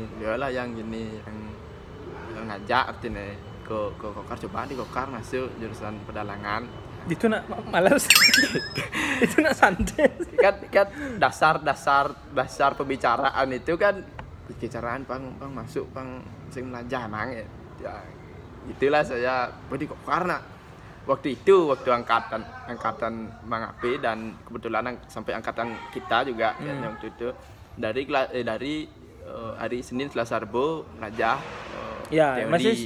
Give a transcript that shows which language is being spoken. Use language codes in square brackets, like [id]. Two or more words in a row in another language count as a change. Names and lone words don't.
[id] Dia lah yang gini yang ngajak artinya ke Kokar, coba di Kokar masuk jurusan pedalangan. Itu nak malas. Itu nak santai. Kan dasar pembicaraan itu kan pembicaraan pang masuk [ban] pang sing melajah [id] emang ya. Itulah saya di Kokar nak. Waktu angkatan Mang Api dan kebetulan sampai angkatan kita juga yang waktu itu dari hari Senin Selasa Rabu belajar teori.